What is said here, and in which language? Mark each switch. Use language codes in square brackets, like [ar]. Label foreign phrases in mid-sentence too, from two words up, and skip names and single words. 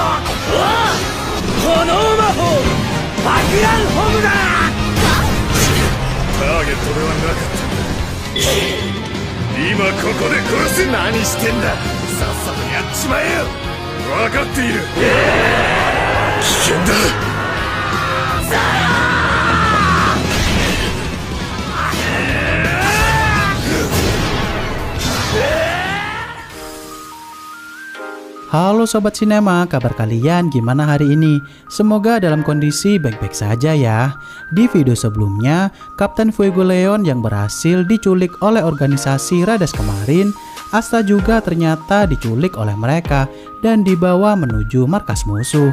[ja] 炎魔法爆弾ホムだ。ターゲットではなかった。今ここで殺す。何してんだ、さっさとやっちまえよ。分かっている。危険だ。 [id] Halo Sobat Sinema, kabar kalian gimana hari ini? Semoga dalam kondisi baik-baik saja ya. Di video sebelumnya, Kapten Fuegoleon yang berhasil diculik oleh organisasi Rades kemarin, Asta juga ternyata diculik oleh mereka dan dibawa menuju markas musuh.